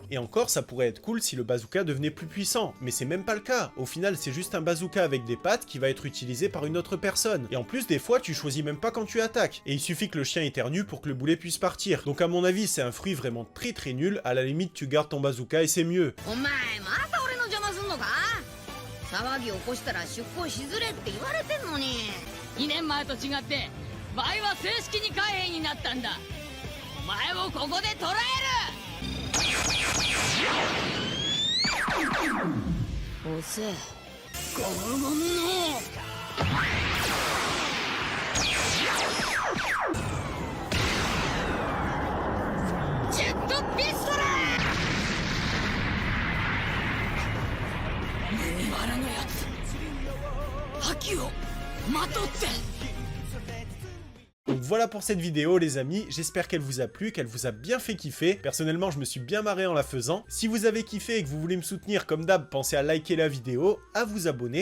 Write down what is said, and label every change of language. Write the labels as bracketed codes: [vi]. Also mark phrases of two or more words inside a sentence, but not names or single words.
[fr] Et encore, ça pourrait être cool si le bazooka devenait plus puissant, mais c'est même pas le cas. Au final, c'est juste un bazooka avec des pattes qui va être utilisé par une autre personne. Et en plus, des fois, tu choisis même pas quand tu attaques. Et il suffit que le chien éternue pour que le boulet puisse partir. Donc à mon avis, c'est un fruit vraiment très nul. À la limite, tu gardes ton bazooka et c'est mieux. [ja] 騒ぎ起こしたら出航しづれって言われてんのに。2年前と違って倍は正式に海兵になったんだ。お前をここで捕らえる。おせえゴムゴムのジェットピストル。 [fr] Donc voilà pour cette vidéo les amis, j'espère qu'elle vous a plu, qu'elle vous a bien fait kiffer. Personnellement je me suis bien marré en la faisant. Si vous avez kiffé et que vous voulez me soutenir comme d'hab, pensez à liker la vidéo, à vous abonner.